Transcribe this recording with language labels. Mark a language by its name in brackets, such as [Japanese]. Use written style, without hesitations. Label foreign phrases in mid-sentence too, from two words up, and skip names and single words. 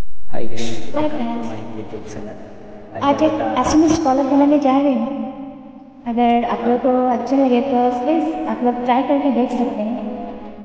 [English] Hi guys, Hi welcome to friends, my YouTube channel. [Hindi] आज एक एसएमएस कॉलर बनाने जा रहे हैं। अगर आप लोग को अच्छा लगे तो प्लीज़ आप लोग ट्राई करके देख सकते हैं।